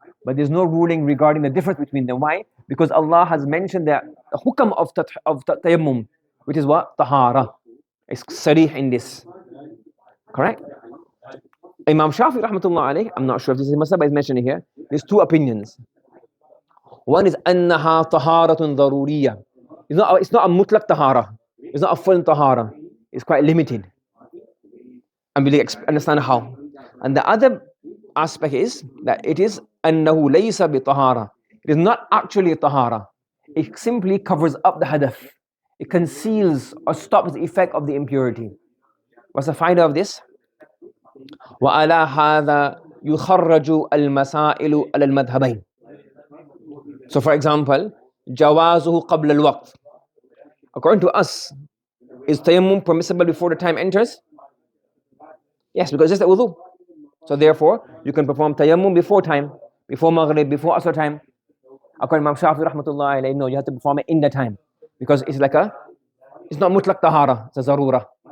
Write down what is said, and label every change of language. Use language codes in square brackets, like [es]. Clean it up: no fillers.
[en] But there's no ruling regarding the difference between them. Why? Because Allah has mentioned the hukam of tayammum, which is what? Tahara. It's sarih in this. Correct? Imam Shafi rahmatullah alayh, I'm not sure if this is Masab, but it's mentioned here. There's 2 opinions. One is [ar] أنها طهارة ضرورية. [en] It's not a mutlaq tahara. It's not a full tahara. It's quite limited. And we'll understand how. And the other aspect is that it is [ar] أنه ليس بطهارة. [en] It is not actually tahara. It simply covers up the hadath. It conceals or stops the effect of the impurity. What's the faida of this? [ar] وَعَلَى هَذَا يُخَرَّجُ الْمَسَائِلُ عَلَى الْمَذْهَبَيْنِ. [en] So for example, [ar] جوازه قبل الوقت. [en] According to us, is tayammum permissible before the time enters? Yes, because it's just a wudu. So therefore, you can perform tayammum before time, before maghrib, before asr time. According to Imam Shafi rahmatullah alayhi, no, you have to perform it in the time. Because it's like it's not mutlaq tahara, it's a zarura.